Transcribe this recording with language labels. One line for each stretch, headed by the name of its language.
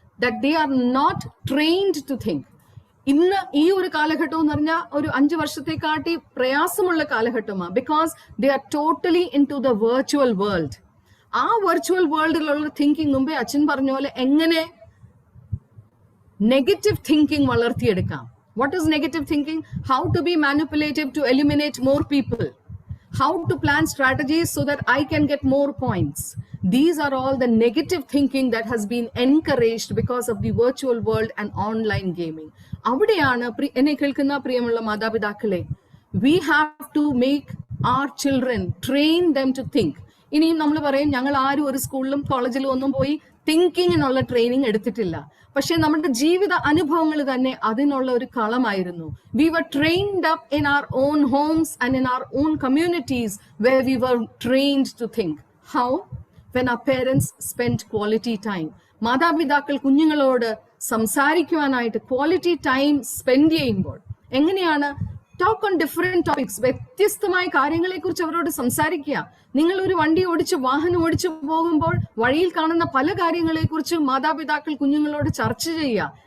English: That they are not trained to think.
Malayalam: ഇന്ന് ഈ ഒരു കാലഘട്ടം എന്ന് പറഞ്ഞാൽ ഒരു 5 വർഷത്തെക്കാട്ടി പ്രയാസമുള്ള കാലഘട്ടമാണ്.
English: Because they are totally in to the virtual world.
Malayalam: ആ വെർച്വൽ വേൾഡിലുള്ള തിങ്കിങ്, മുമ്പേ അച്ഛൻ പറഞ്ഞ പോലെ എങ്ങനെ negative thinking വളർത്തിയെടുക്കാം.
English: What is negative thinking? How to be manipulative to eliminate more people. How to plan strategies so that I can get more points. These are all the negative thinking that has been encouraged because of the virtual world and online gaming.
Malayalam: അവിടെയാണ് എന്നെ കേൾക്കുന്ന പ്രിയമുള്ള മാതാപിതാക്കളെ,
English: we have to make our children, train them to think.
Malayalam: ഇനിയും നമ്മൾ പറയും, ഞങ്ങൾ ആരും ഒരു സ്കൂളിലും കോളേജിലും ഒന്നും പോയി തിങ്കിങ്ങിനുള്ള ട്രെയിനിങ് എടുത്തിട്ടില്ല. പക്ഷെ നമ്മുടെ ജീവിത അനുഭവങ്ങൾ തന്നെ അതിനുള്ള ഒരു കളമായിരുന്നു.
English: We were trained up in our own homes and in our own communities where we were trained to think. How? When our parents spent quality time.
Malayalam: മാതാപിതാക്കൾ കുഞ്ഞുങ്ങളോട് സംസാരിക്കുവാനായിട്ട് ക്വാളിറ്റി ടൈം സ്പെൻഡ് ചെയ്യുമ്പോൾ എങ്ങനെയാണ്?
English: Talk on different topics.
Malayalam: വ്യത്യസ്തമായ കാര്യങ്ങളെ കുറിച്ച് അവരോട് സംസാരിക്കുക. നിങ്ങൾ ഒരു വണ്ടി വാഹനം ഓടിച്ചു പോകുമ്പോൾ വഴിയിൽ കാണുന്ന പല കാര്യങ്ങളെ കുറിച്ച് മാതാപിതാക്കൾ കുഞ്ഞുങ്ങളോട് ചർച്ച ചെയ്യുക.